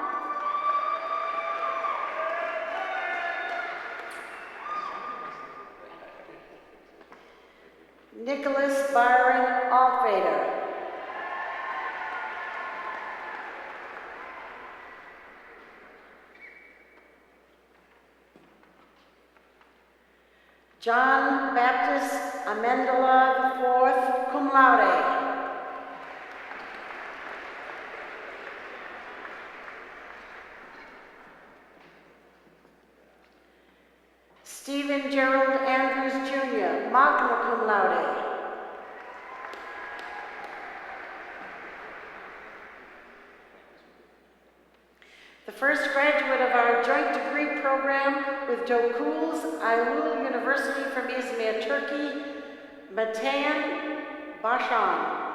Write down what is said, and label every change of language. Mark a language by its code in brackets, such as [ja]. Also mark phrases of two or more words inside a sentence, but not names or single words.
[en] Nicholas Byron Altvader. John Baptist Amendola IV, [la] cum laude. [en] Stephen Gerald Andrews Jr., [la] magna cum laude. [en] The first graduate of our joint degree program with Dokuls Aylul University from Izmir, Turkey, Matan Bashan.